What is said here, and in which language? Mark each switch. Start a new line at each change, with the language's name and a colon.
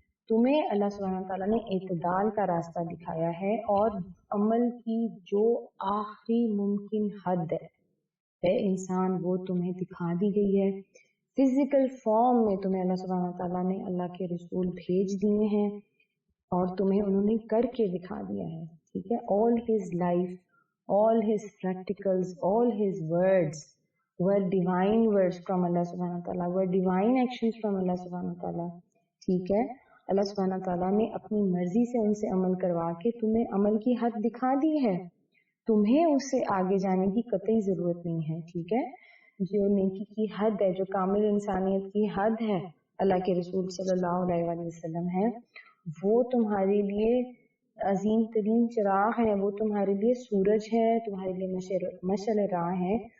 Urdu: تمہیں اللہ سبحانہ تعالیٰ نے اعتدال کا راستہ دکھایا ہے, اور عمل کی جو آخری ممکن حد ہے اے انسان وہ تمہیں دکھا دی گئی ہے. فزیکل فارم میں تمہیں اللہ سبحانہ تعالیٰ نے اللہ کے رسول بھیج دیے ہیں اور تمہیں انہوں نے کر کے دکھا دیا ہے. ٹھیک ہے,
English: all his life, all his practicals, all his words were divine words from Allah subhanahu wa ta'ala, were divine actions from Allah subhanahu wa ta'ala.
Urdu: ٹھیک ہے, اللہ سبحانہ تعالیٰ نے اپنی مرضی سے ان سے عمل کروا کے تمہیں عمل کی حد دکھا دی ہے, تمہیں اس سے آگے جانے کی قطعی ضرورت نہیں ہے. ٹھیک ہے, جو نیکی کی حد ہے, جو کامل انسانیت کی حد ہے, اللہ کے رسول صلی اللہ علیہ وآلہ وسلم ہے, وہ تمہارے لیے عظیم ترین چراغ ہے, وہ تمہارے لیے سورج ہے, تمہارے لیے مشعل راہ ہے.